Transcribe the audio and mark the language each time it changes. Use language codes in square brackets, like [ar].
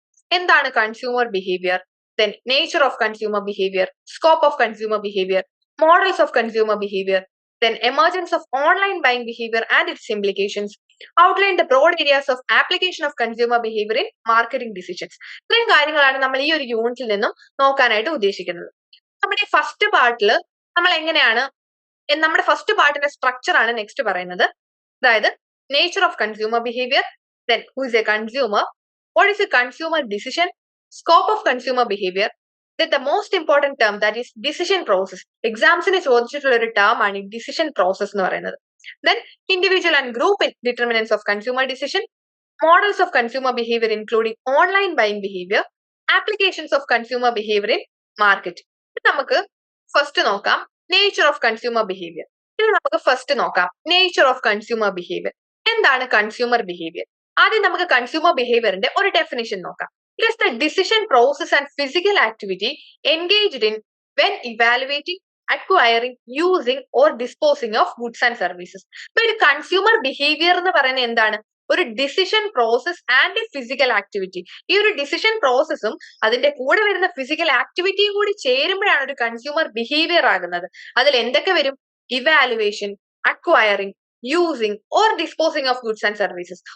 [en] എന്താണ് consumer behaviour, then nature of consumer behavior, scope of consumer behavior, models of consumer behavior, then emergence of online buying behavior and its implications, outline the broad areas of application of consumer behavior in marketing decisions. [ml] ഇത്രയും കാര്യങ്ങളാണ് നമ്മൾ ഈ ഒരു യൂണിറ്റിൽ നിന്നും നോക്കാനായിട്ട് ഉദ്ദേശിക്കുന്നത്. നമ്മുടെ ഫസ്റ്റ് പാർട്ടിൽ നമ്മൾ എങ്ങനെയാണ്, നമ്മുടെ ഫസ്റ്റ് പാർട്ടിന്റെ സ്ട്രക്ചർ ആണ് നെക്സ്റ്റ് പറയുന്നത്. [en] അതായത് nature of consumer behaviour, then who is a consumer, what is a consumer decision, scope of consumer behavior, then the most important term, that is decision process. [ml] എക്സാംസിന് ചോദിച്ചിട്ടുള്ള ഒരു term ആണ് ഈ decision process എന്ന് പറയുന്നത്. [en] then individual and group determinants of consumer decision, models of consumer behavior including online buying behavior, applications of consumer behavior in marketing. [ml] നമുക്ക് first നോക്കാം nature of consumer behaviour. ഇത് നമുക്ക് ഫസ്റ്റ് നോക്കാം nature of consumer behaviour. എന്താണ് consumer behaviour? ആദ്യം നമുക്ക് consumer ബിഹേവിയറിന്റെ ഒരു definition നോക്കാം. [en] It is the decision process and physical activity engaged in when evaluating, acquiring, using or disposing of goods and services. [ml] ഇപ്പൊ ഒരു കൺസ്യൂമർ ബിഹേവിയർ എന്ന് പറയുന്നത് എന്താണ്? ഒരു [en] Decision process and physical activity. [ml] ഈ ഒരു ഡിസിഷൻ പ്രോസസ്സും അതിന്റെ കൂടെ വരുന്ന ഫിസിക്കൽ ആക്ടിവിറ്റിയും കൂടി ചേരുമ്പോഴാണ് ഒരു കൺസ്യൂമർ ബിഹേവിയർ ആകുന്നത്. അതിൽ എന്തൊക്കെ വരും? [en] Evaluation, acquiring, using or disposing of goods and services.